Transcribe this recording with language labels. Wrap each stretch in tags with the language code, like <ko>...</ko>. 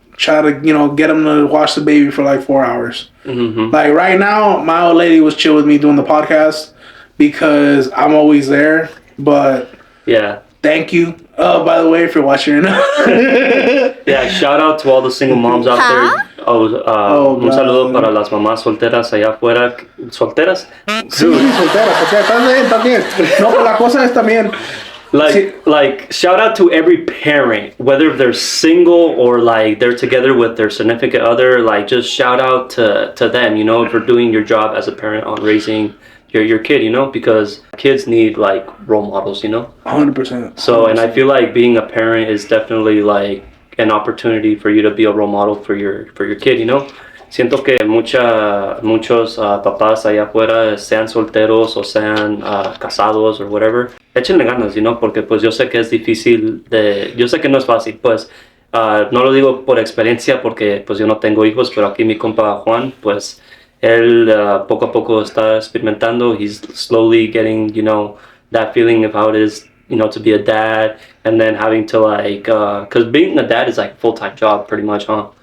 <en>Try to, get them to watch the baby for like 4 hours. Like right now, my old lady was chill with me doing the podcast because I'm always there. But thank you. Oh, by the way, if you're watching right now. Shout out to all the single moms out there.</en> <es>Un saludo para las mamás solteras allá afuera. ¿Solteras? Sí, solteras. También. No, la cosa es también.</es> <en>Like shout out to every parent, whether they're single or like they're together with their significant other. Like, just shout out to them, for doing your job as a parent on raising your kid, because kids need like role models, 100%. So, and I feel like being a parent is definitely like an opportunity for you to be a role model for your kid,</en> <es>Siento que muchos papás allá afuera, sean solteros o sean casados o whatever, échenle ganas, porque pues yo sé que es difícil yo sé que no es fácil, pues no lo digo por experiencia porque pues yo no tengo hijos, pero aquí mi compa Juan, pues él poco a poco está experimentando.</es> <en>He's slowly getting, that feeling of how it is, to be a dad, and then having to like, because being a dad is like a full-time job pretty much, huh?</en>